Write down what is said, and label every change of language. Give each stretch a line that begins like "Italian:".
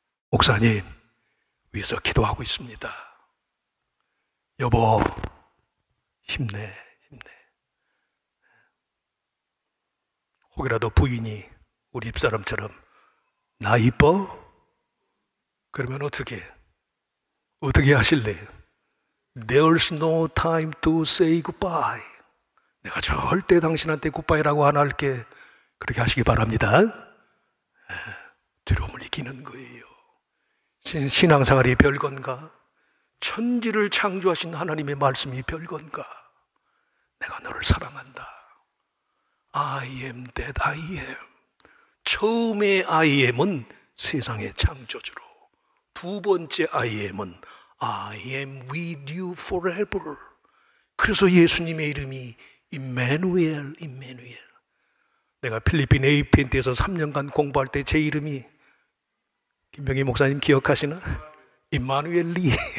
Korean: 목사님 위해서 기도하고 있습니다. 여보 힘내. 혹이라도 부인이 우리 집사람처럼 나 이뻐? 그러면 어떻게 하실래요?
English: There's no time to say goodbye.
Korean: 내가 절대 당신한테 굿바이라고 안 할게. 그렇게 하시기 바랍니다. 두려움을 이기는 거예요. 신앙생활이 별건가? 천지를 창조하신 하나님의 말씀이 별건가? 내가 너를 사랑한다.
English: I am that I am.
Korean: 처음에
English: I am은
Korean: 세상의 창조주로, 두 번째
English: I am은 I am with you forever.
Korean: 그래서 예수님의 이름이 임마누엘. 내가 필리핀 에이펜트에서 3년간 공부할 때 제 이름이 김병희 목사님 기억하시나? 임마누엘 리.